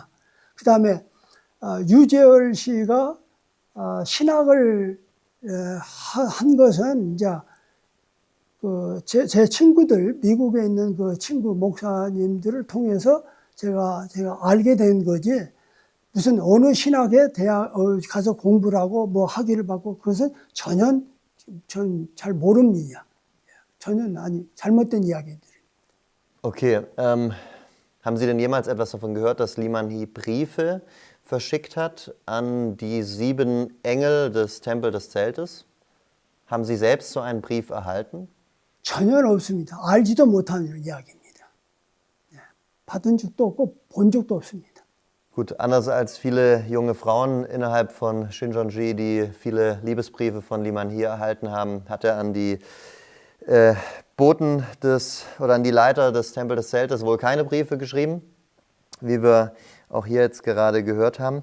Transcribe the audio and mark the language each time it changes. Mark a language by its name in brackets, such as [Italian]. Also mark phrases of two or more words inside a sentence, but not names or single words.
[Korean] 그 다음에 유재열 씨가 신학을 한 것은 이제 제 친구들 미국에 있는 그 친구 목사님들을 통해서 제가 알게 된 거지. 무슨 어느 신학에 대학 가서 공부를 하고 뭐 학위를 받고 그것은 전혀 전 잘 모릅니다. 전혀 아니 잘못된 이야기들. [German] Okay, haben Sie denn jemals etwas davon gehört, dass Lee Man-hee Briefe verschickt hat an die 7 Engel des Tempels des Zeltes? Haben Sie selbst so einen Brief erhalten? [Korean] 전혀 없습니다. 알지도 못하는 이야기입니다. 받은 적도 없고 본 적도 없습니다. [German] Gut, anders als viele junge Frauen innerhalb von Shincheonji, die viele Liebesbriefe von Lee Man-hee erhalten haben, hat er an die Boten oder an die Leiter des Tempels des Zeltes wohl keine Briefe geschrieben, wie wir auch hier jetzt gerade gehört haben.